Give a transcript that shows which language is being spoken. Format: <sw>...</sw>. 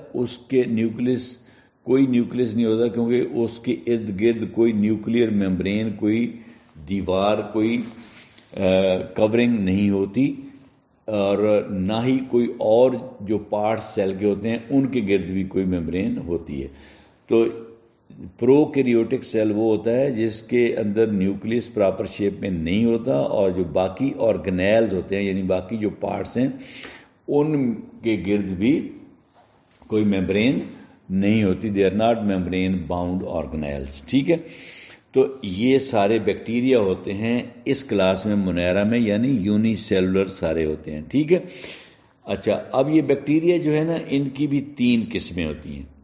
<ur>اس کے نیوکلس کوئی نیوکلس نہیں ہوتا، کیونکہ اس کے ارد گرد کوئی نیوکلیئر میمبرین، کوئی دیوار، کوئی کورنگ نہیں ہوتی، اور نہ ہی کوئی اور جو پارٹس سیل کے ہوتے ہیں ان کے گرد بھی کوئی میمبرین ہوتی ہے. تو پرو کیریوٹک سیل وہ ہوتا ہے جس کے اندر نیوکلس پراپر شیپ میں نہیں ہوتا، اور جو باقی آرگنیلز ہوتے ہیں یعنی باقی جو پارٹس ہیں ان کے گرد بھی کوئی میمبرین نہیں ہوتی.</ur> <en>They are not membrane bound organelles.</en> <ur>ٹھیک ہے، تو یہ سارے بیکٹیریا ہوتے ہیں اس کلاس میں منیرہ میں، یعنی یونی سیلولر سارے ہوتے ہیں. ٹھیک ہے. اچھا، اب یہ بیکٹیریا جو ہے نا، ان کی بھی 3 قسمیں ہوتی ہیں.</ur>